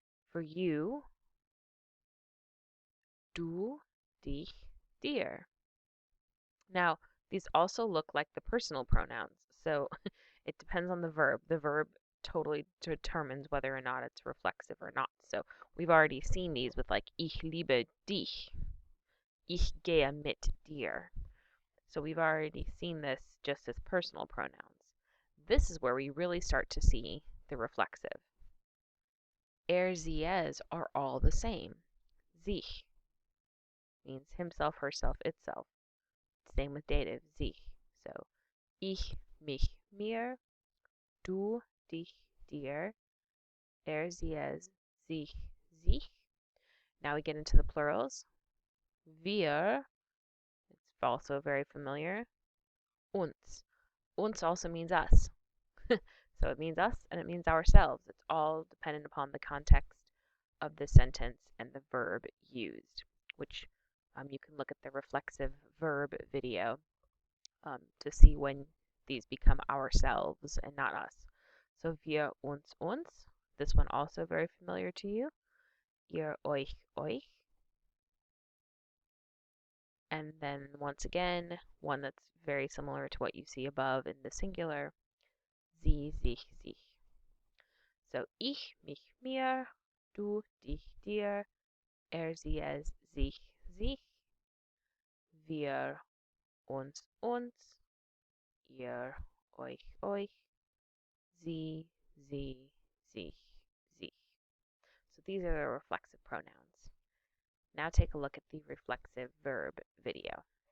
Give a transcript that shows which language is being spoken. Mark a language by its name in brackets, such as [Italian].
[English] For you, [German] du, dich, dir. [English] Now, these also look like the personal pronouns. So it depends on the verb. The verb totally determines whether or not it's reflexive or not. So we've already seen these with like [German] ich liebe dich, ich gehe mit dir. [English] So we've already seen this just as personal pronouns. This is where we really start to see the reflexive. Er, sie, es are all the same. Sich means himself, herself, itself. Same with dative, sich. [German] So ich, mich, mir, du, dich, dir, er, sie, es, sich, sich. [English] Now we get into the plurals. Wir, it's also very familiar. Uns. Uns also means us. So it means us and it means ourselves. It's all dependent upon the context of the sentence and the verb used, which you can look at the reflexive verb video to see when these become ourselves and not us. So wir, uns. This one also very familiar to you. [German] Ihr, euch. [English] And then once again, one that's very similar to what you see above in the singular, sie, sich, sich. [German] So ich, mich, mir, du, dich, dir, er, sie, es, sich, sich, wir, uns, ihr, euch, sie, sich, sich. [English] So these are the reflexive pronouns. Now take a look at the reflexive verb video.